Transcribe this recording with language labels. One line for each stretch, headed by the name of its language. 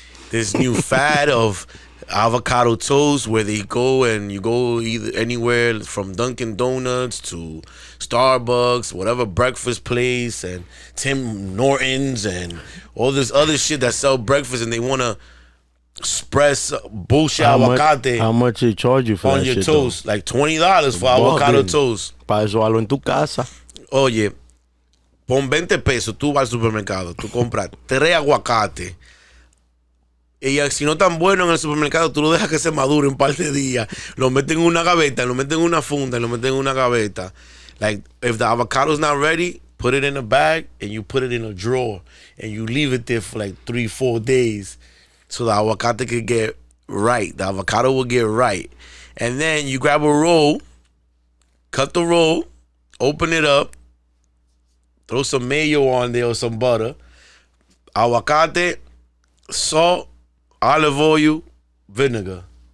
English: This new fad of avocado toast where they go and you go either anywhere from Dunkin' Donuts to Starbucks, whatever breakfast place, and Tim Hortons and all this other shit that sell breakfast, and they want to spread bullshit aguacate. How much they charge you for on that your shit, toast? Like $20 for avocado toast.
Spanish: Para eso hazlo en tu casa. Oye, pon 20 pesos, tú vas al supermercado, tú compras 3 aguacates. Y si no tan bueno en el supermercado, tú lo dejas que se madure un par de días. Lo meten en una gaveta, lo meten en una funda, lo meten en una gaveta.
English: Like, if the avocado's not ready, put it in a bag and you put it in a drawer. And you leave it there for like 3-4 days. So the aguacate could get right. The avocado will get right. And then you grab a roll, cut the roll, open it up, throw some mayo on there or some butter, aguacate, salt, olive oil, vinegar.